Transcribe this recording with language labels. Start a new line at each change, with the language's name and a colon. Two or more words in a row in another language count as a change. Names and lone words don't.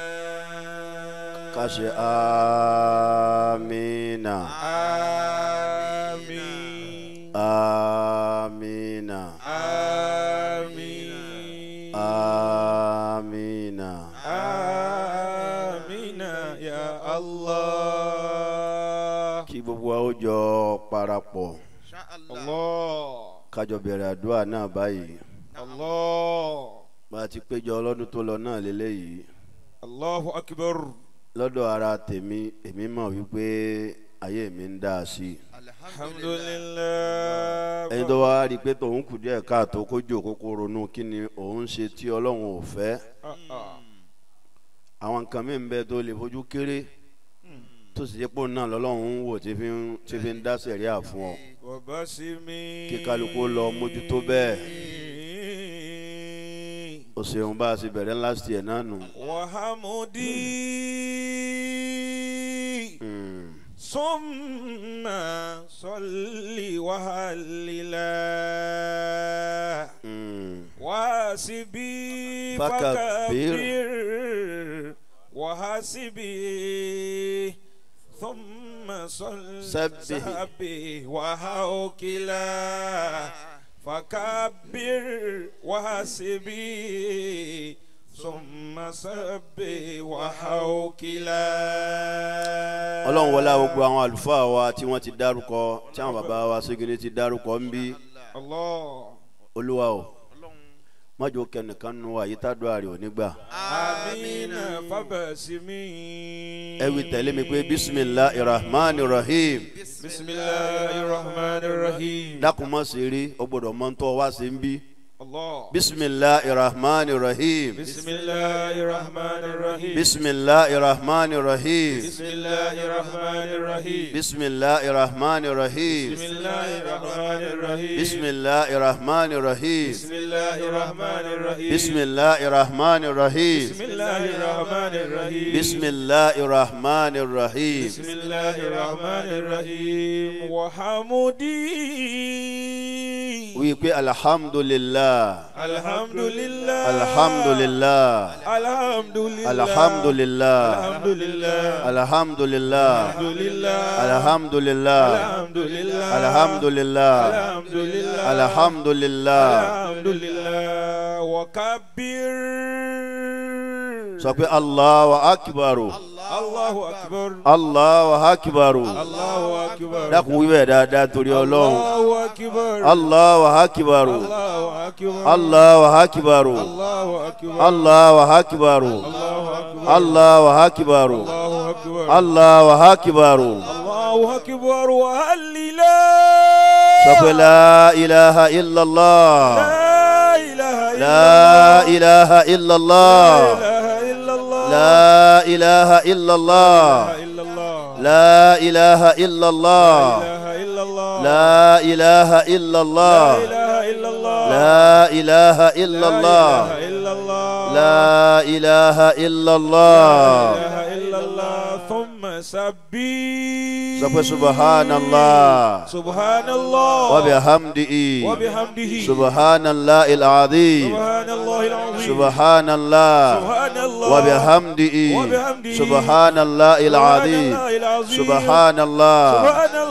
Arabic: قش آمين آمين آمين آمين آمين آمين يا الله
Yoruba: kí gbogbo wa ó jọ parapọ̀ Allah ká jọ bẹ̀rẹ̀ àdúrà náà báyìí Allah bá a ti péjọ ọlọ́dún tó lọ náà lélẹ́yìí
Arabic: الله أكبر
Yoruba: lọ́dọ̀ ara tèmi èmi mọ̀ wípé ayé mi ń dá sí i.
Arabic: الحمد لله.
Yoruba: ẹni tó wá rí i pé tòun kù díẹ̀ káàtó kó jókòó kó ronú kí ni òun ṣe tí ọlọ́run ò fẹ́. àwọn nǹkan mi ń bẹ tó lè fojú kéré tó sì jẹ́ pé òun náà lọ́lọ́run ń wò tí fi ń dá sẹ̀ríà fún ọ. kí kálukú lọ mójútó bẹ́ẹ̀. o ṣeun bá a ṣe bẹ̀rẹ̀
English: last year
Yoruba: náà nù. Wahamudi summa salli wahalila wasibi fakabir wahasibi thumma sabbi wahaukila fakabir wahasibi thumma sabbi wahaukila. ọlọ́run wọlé gbogbo àwọn àlùfáà wa tí wọ́n ti dárúkọ tí àwọn bàbá wa Ségéné ti dárúkọ ń bí. olúwa o májò kẹ́nìkan nu àyítádùn àrè onígbà.
Arabic: آمين فبسمي
Yoruba: ẹ wí tẹ̀lé mi pé
Arabic: بسم الله رحمن رحيم. بسم الله الرحمن الرحيم.
Yoruba: dákun má ṣe rí o gbọ́dọ̀ mọ̀ ntọ́ wá sí ń bí.
Arabic: الله. بسم الله رحمن رحيم. بسم الله الرحمن الرحيم. بسم الله رحمن رحيم. بسم الله الرحمن الرحيم. بسم الله رحمن رحيم. بسم الله الرحمن الرحيم. بسم الله رحمن رحيم. بسم الله الرحمن الرحيم. بسم الله رحمن رحيم. بسم الله الرحمن الرحيم. بسم الله رحمن رحيم. بسم الله الرحمن الرحيم. وحمدي.
Yoruba: wí pé
Arabic: الحمد لله. الحمد لله. الحمد لله. الحمد لله. الحمد لله. الحمد لله. الحمد لله. الحمد لله. الحمد لله. الحمد لله. الحمد لله. الحمد لله. الحمد لله. الحمد لله. وكبر.
Yoruba: sọ pé
Arabic: الله أكبر. الله أكبر. الله أكبر. الله أكبر.
Yoruba: dákun wí bẹ́ẹ̀ dáadáa torí Ọlọ́run.
Arabic: الله أكبر. الله أكبر. الله أكبر. الله أكبر. الله أكبر. الله أكبر. الله أكبر. الله أكبر. الله أكبر. الله أكبر. الله أكبر. وهللا.
Yoruba: sọ pé
Arabic: لا إله إلا الله. لا إله لا إله إلا إلا الله. لا إله إلا الله. لا إله إلا الله. لا إله إلا الله. لا إله إلا الله. لا إله إلا الله. لا إله إلا الله لا إله لا إلا الله. إله إلا الله. ثم سبي.
Yoruba: sọ pé subhanallah.
Arabic: سبحان الله. وبحمده. وبحمده. سبحان الله العظيم. سبحان الله العظيم. سبحان الله. سبحان الله. وبحمده. وبحمده. سبحان الله العظيم. سبحان الله العظيم.